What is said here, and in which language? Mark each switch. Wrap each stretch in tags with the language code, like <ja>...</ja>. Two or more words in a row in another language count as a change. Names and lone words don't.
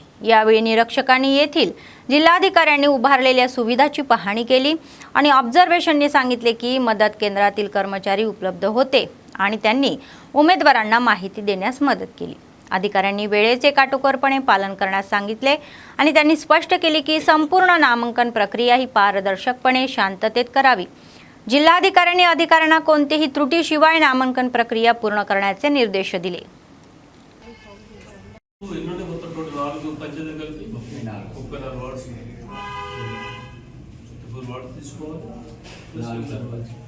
<mr>यावेळी निरीक्षकांनी येथील जिल्हाधिकाऱ्यांनी उभारलेल्या सुविधाची पाहणी केली आणि ऑब्झर्वेशनने सांगितले की मदत केंद्रातील कर्मचारी उपलब्ध होते आणि त्यांनी उमेदवारांना माहिती देण्यास मदत केली. अधिकाऱ्यांनी वेळेचे काटेकोरपणे पालन करण्यास सांगितले आणि त्यांनी स्पष्ट केले की संपूर्ण नामांकन प्रक्रिया ही पारदर्शकपणे शांततेत करावी. जिल्हाधिकाऱ्यांनी अधिकाऱ्यांना कोणतेही त्रुटीशिवाय नामांकन प्रक्रिया पूर्ण करण्याचे निर्देश दिले.</mr> <te>ఎన్నుండే మొత్తం టోటల్ 4 పంచాయతీలు కలిపి 34 వార్డ్స్ 34 వార్డ్స్ తీసుకోవాలి.</te>